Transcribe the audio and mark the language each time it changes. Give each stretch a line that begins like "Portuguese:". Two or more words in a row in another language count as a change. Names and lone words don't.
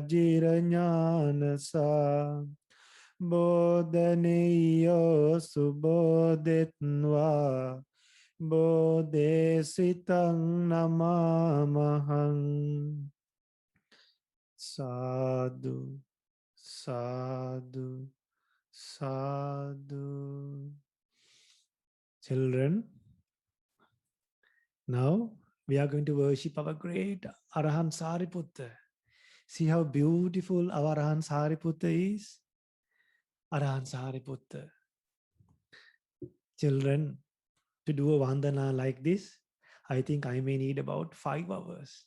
Pali: Vajiranyana Bodhaneyo Subodhetva Bodhesitang Namamahang Sadhu, sadhu, sadhu.
English: Children, now we are going to worship our great Arahant Sariputta. See how beautiful our Arahant Sariputta is? Arahant Sariputta. Children, to do a Vandana like this, I think I may need about 5 hours.